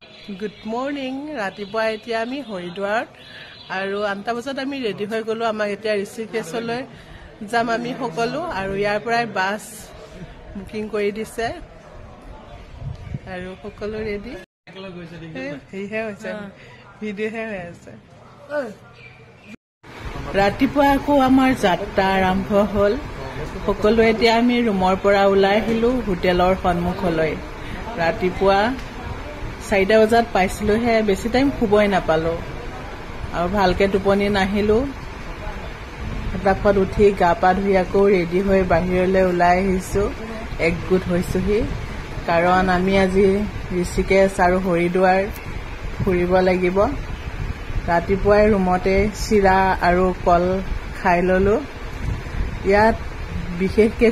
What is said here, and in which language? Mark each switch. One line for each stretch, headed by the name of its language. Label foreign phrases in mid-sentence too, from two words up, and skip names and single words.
English: Good morning.
Assamese: ৰাতিপুৱা এতিয়া আমি হৰিদ্বাৰ আৰু 8 বজাত আমি ready হৈ গলো আমাক এতিয়া ঋষিকেশলৈ যাম আমি সকলো আৰু যাৰ পৰাই
English: bus booking
Assamese: কৰি দিছে আৰু সকলো ready হে হৈছে video হে হৈছে ৰাতিপুৱা কো আমাৰ যাত্ৰা আৰম্ভ হল সকলো এতিয়া আমি ৰুমৰ পৰা ওলাই হিলো হোটেলৰ সন্মুখলৈ ৰাতিপুৱা 4 বজাত পাইছিলো হে বেছি টাইম খুবই নাপালো আৰু ভালকে টোপনি নাহিলো ফটাফট উঠি গা পা ধুই আকৌ ৰেডি হৈ বাহিৰলৈ ওলাই আহিছো একগুট হৈছোহি কাৰণ আমি আজি ঋষিকেশ আৰু হৰিদ্বাৰ ফুৰিব লাগিব ৰাতিপুৱাই ৰুমতে চিৰা আৰু কল খাই ললো ইয়াত বিশেষকে